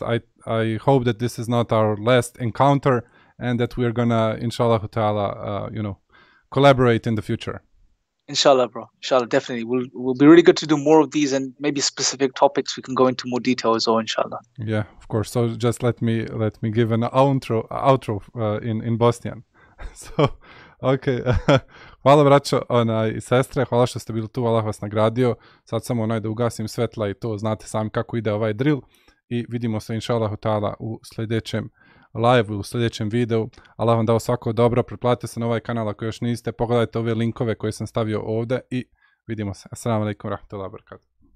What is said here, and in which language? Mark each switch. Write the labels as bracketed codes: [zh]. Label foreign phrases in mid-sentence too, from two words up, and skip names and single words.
[en] I hope that this is not our last encounter, and that we're gonna, [ar] إن شاء الله تعالى, [en] collaborate in the future. Inshallah, bro. Inshallah, definitely. We'll be really good to do more of these, and maybe specific topics we can go into more detail as well, inshallah. Yeah, of course. So just let me give an outro in Bosnian. So, okay. [bs] Hvala braćo i sestre, hvala što ste bili tu, Allah vas nagradio. Sad samo da ugasim svetla i to, znate sami kako ide ovaj drill. I vidimo se [ar] إن شاء الله تعالى [bs] u sljedećem live, u sljedećem videu. Allah vam dao svako dobro, pretplatite se na ovaj kanal ako još niste, pogledajte ove linkove koje sam stavio ovdje i vidimo se. [ar] السلام عليكم رحمة الله وبركاته.